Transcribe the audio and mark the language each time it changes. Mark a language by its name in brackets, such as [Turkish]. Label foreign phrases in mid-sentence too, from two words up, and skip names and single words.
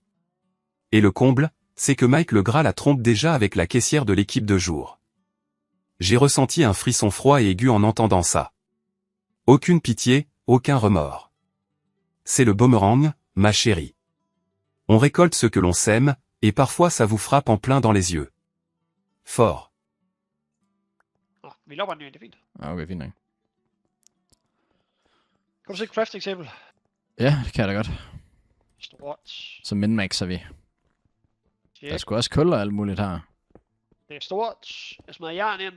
[French] Et le comble, c'est que Mike Legras la trompe déjà avec la caissière de l'équipe de jour. J'ai ressenti un frisson froid et aigu en entendant ça. Aucune pitié, aucun remords. C'est le boomerang, ma chérie. On récolte ce que l'on sème, et parfois ça vous frappe en plein dans les yeux. Fort. [Danish] Nå, vi lopper den jo, det er fint. Ja, okay, fint nok. Kan du se et craft-eksempel? Ja, det kan jeg da godt. Stort. Så min-maxer vi. Der er Check. sgu også kul og alt muligt her. Det er stort. Jeg smider jern ind.